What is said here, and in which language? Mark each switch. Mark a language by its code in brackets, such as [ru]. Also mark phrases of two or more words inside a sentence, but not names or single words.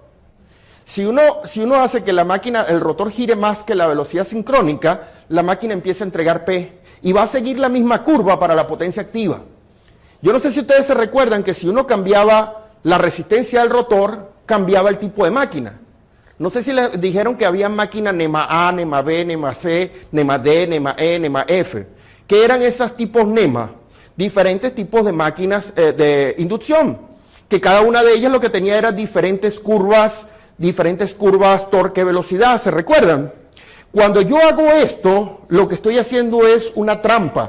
[es] Si uno hace que la máquina, el rotor gire más que la velocidad sincrónica, la máquina empieza a entregar P y va a seguir la misma curva para la potencia activa. Yo no sé si ustedes se recuerdan que si uno cambiaba la resistencia del rotor, cambiaba el tipo de máquina. No sé si les dijeron que había máquinas NEMA A, NEMA B, NEMA C, NEMA D, NEMA E, NEMA F. ¿Qué eran esos tipos NEMA? Diferentes tipos de máquinas de inducción, que cada una de ellas lo que tenía era diferentes curvas torque, velocidad, ¿se recuerdan? Cuando yo hago esto, lo que estoy haciendo es una trampa.